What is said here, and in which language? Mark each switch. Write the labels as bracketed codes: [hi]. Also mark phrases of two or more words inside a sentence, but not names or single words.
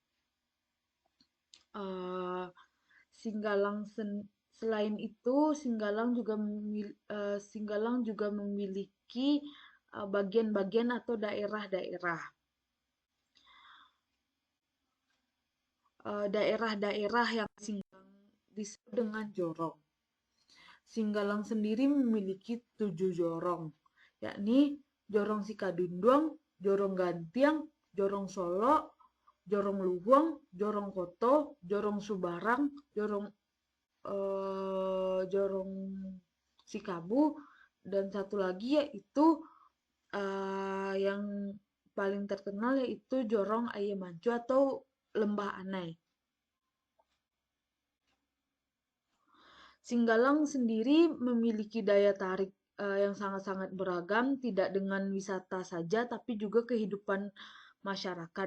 [id] Uh, Singgalang selain itu Singgalang juga memiliki bagian-bagian atau daerah-daerah. Daerah-daerah yang Singgalang disebut dengan jorong. Singgalang sendiri memiliki 7 jorong, yakni Jorong Sikadunduang, Jorong Gantiang, Jorong Solo, Jorong Luhuang, Jorong Koto, Jorong Subarang, Jorong Sikabu, dan satu lagi yaitu yang paling terkenal yaitu Jorong Ayamancu atau Lembah Anai. Singgalang sendiri memiliki daya tarik yang sangat-sangat beragam, tidak dengan wisata saja, tapi juga kehidupan masyarakat.